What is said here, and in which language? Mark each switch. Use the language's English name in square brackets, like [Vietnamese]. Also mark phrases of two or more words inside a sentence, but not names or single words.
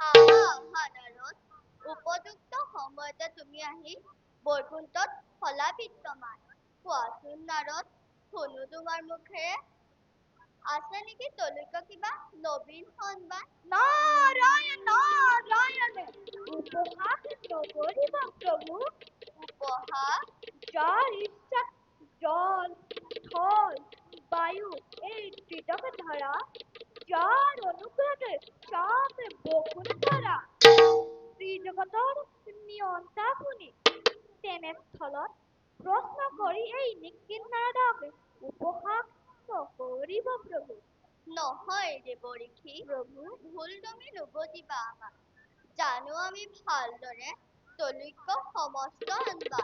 [Assamese] আহা নাৰদ, উপযুক্ত সময়তে তুমি আহি বৈকুণ্ঠত হলা বিদ্যমান। কোৱাচোন নাৰদ, শুনো তোমাৰ মুখেৰে, আছে নেকি তলৈকে কিবা নবীন সন্মান? নাৰায়ণ নাৰায়ণ, উপহাস নকৰিব প্ৰভু। উপহাস? যাৰ ইচ্ছা স্থল বায়ু এই ত্রিটকে ধারা যার অনুগ্রহে চাপে বকুল ধৰা শ্ৰীজগতৰ নিয়ন্তা শুনি তেনেস্থলত প্ৰশ্ন কৰি এই নিকিন নাৰদক উপহাস নকৰিব প্ৰভু। নহয় দেৱঋষি, প্ৰভু ভুল তুমি নুবুজিবা আমাক। জানো আমি ভালদৰে তলৈক্য সমস্ত আনবা।